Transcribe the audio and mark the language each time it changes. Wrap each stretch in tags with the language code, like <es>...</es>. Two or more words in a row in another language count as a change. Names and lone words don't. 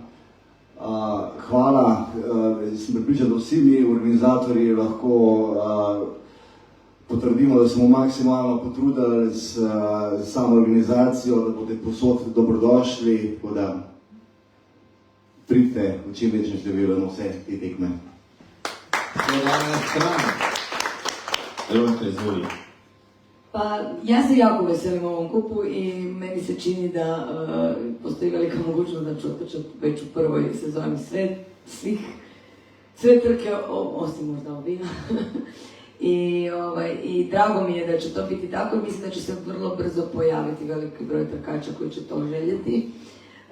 <sl>Hvala, sem pripričan, da vsi mi organizatorji lahko potrdimo, da smo maksimalno potrudili s samo organizacijo, da boste posod dobrodošli, tako da pridite v čim večjem številu na vse te tekme.</sl> <hr>Pa ja se jako veselim ovom kupu i meni se čini da postoji velika mogućnost da ću otrčati već u prvoj sezoni sve trke, osim možda ovina. I drago mi je da će to biti tako i mislim da će se vrlo brzo pojaviti veliki broj trkača koji će to željeti.</hr>